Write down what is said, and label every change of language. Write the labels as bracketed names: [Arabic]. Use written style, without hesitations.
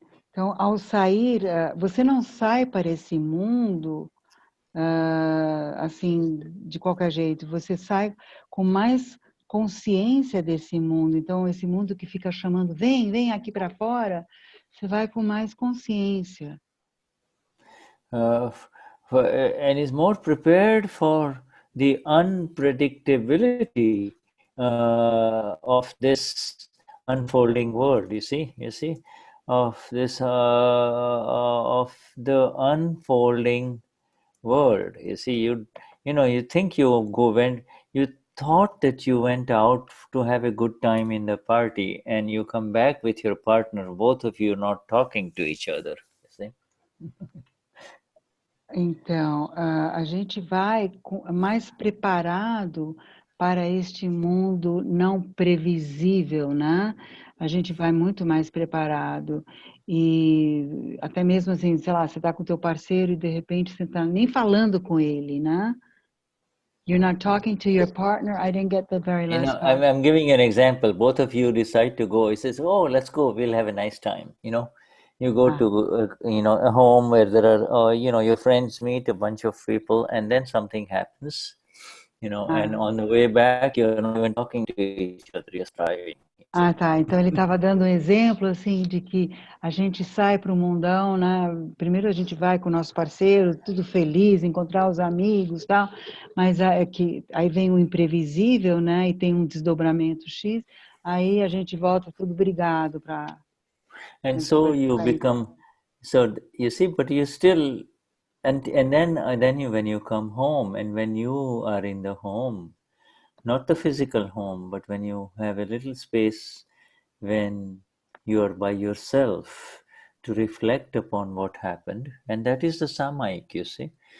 [Portuguese] Então, ao sair, você não sai para esse mundo assim, de qualquer jeito. Você sai com mais consciência desse mundo. Então, esse mundo que fica chamando, vem aqui para fora, você vai com mais consciência. [English] And is more prepared for the unpredictability of this unfolding world. You see, of this of the unfolding world. You see, you think you thought that you went out to have a good time in the party, and you come back with your partner, both of you not talking to each other. You see. [Portuguese] Então, a gente vai mais preparado para este mundo não previsível, né? A gente vai muito mais preparado. E até mesmo assim, sei lá, você está com o teu parceiro e de repente você está nem falando com ele, né? [English] You're not talking to your partner. I didn't get the very last part. I'm giving an example. Both of you decide to go. He says, "Oh, let's go. We'll have a nice time." You go to a home where there are your friends meet a bunch of people, and then something happens. And on the way back, you're not even talking to each other. You're driving. [Portuguese] Ah, tá. Então ele estava dando um exemplo assim de que a gente sai para o mundão, né? Primeiro a gente vai com o nosso parceiro, tudo feliz, encontrar os amigos, tal. Mas aí vem o imprevisível, né? E tem um desdobramento X. Aí a gente volta tudo brigado para. [English] And so you become. So you see, but you still, and then when you come home, and when you are in the home, not the physical home, but when you have a little space, when you are by yourself to reflect upon what happened, and that is the samayik, you see.